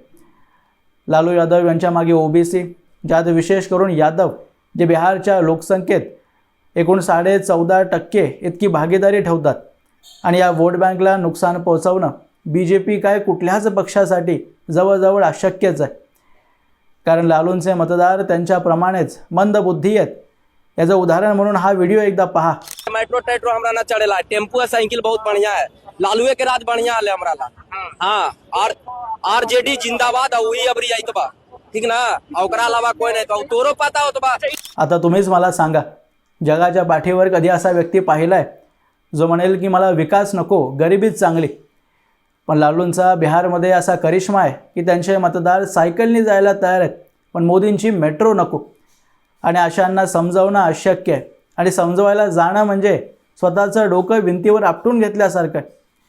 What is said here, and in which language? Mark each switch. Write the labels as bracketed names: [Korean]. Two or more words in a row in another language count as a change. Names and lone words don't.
[Marathi] लालू यादव यांच्या मागे ओबीसी, ज्यात विशेष करून यादव जे बिहारच्या लोकसंख्येत एकूण 14.5% इतकी भागीदारी ठेवतात आणि या वोट बँकला नुकसान पोहोचवणं बीजेपी काय कुठल्याच पक्षासाठी जवळजवळ अशक्यच आहे, कारण लालूंचे मतदार त्यांच्याप्रमाणेच मंदबुद्धी आहेत। याचं उदाहरण म्हणून हा व्हिडिओ एकदा पहा। [Bhojpuri] मेट्रो टेट्रो हमरा ना चढ़ेला, टेम्पू साइकिल बहुत बढ़िया है, लालूए के राज बढ़िया आले हमरा ला। हाँ, और आरजेडी जिंदाबाद, वही अबरी आई तो बा, ठीक ना, ओकरा अलावा कोई नहीं तो तोरो पता हो तो बा। [Marathi] आता तुम्हीच मला सांगा, जगाच्या पाठीवर कधी असा व्यक्ती पाहिलाय जो म्हणेल की मला विकास नको, गरिबीच चांगली? पण लालूंचा बिहारमध्ये असा करिश्मा आहे की त्यांचे मतदार सायकलनी जायला तयार आहेत, पण मोदींची मेट्रो नको आणि अशांना समजावणं अशक्य आहे आणि समजवायला जाणं म्हणजे स्वतःचं डोकं भिंतीवर आपटून घेतल्यासारखं आहे।